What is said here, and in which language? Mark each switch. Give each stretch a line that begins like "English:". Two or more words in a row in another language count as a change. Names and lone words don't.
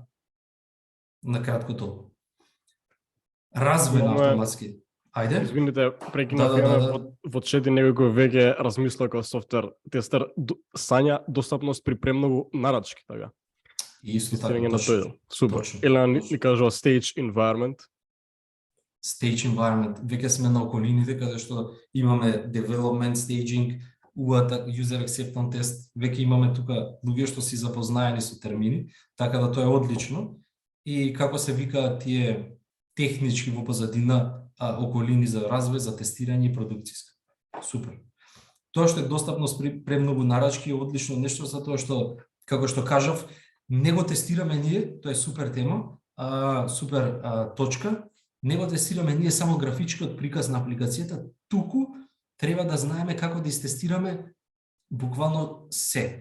Macedonian: На кратко тоа. Развој на автоматски. Ајде. Извините, прекинав во чети некој кој веќе размислува како софтвер тестер, сања достапност при премногу нарачки, така. Исто така. Супер. Елена ни кажува
English: stage environment. Stage environment.
Macedonian: Веќе сме на околините каде што имаме
English: development staging, UAT, user acceptance test,
Macedonian: веќе имаме тука луѓе што си запознаени со термини, така да тоа е одлично. И како се викаат тие технички во позадина околини за развој, за тестирање и продукцијска. Супер. Тоа што е достапност при премногу нарачки е одлично нешто, затоа што, како што кажав, не го тестираме ние, тоа е супер тема, супер точка, не го тестираме ние само графичкиот приказ на апликацијата, туку треба да знаеме како да истестираме буквално се.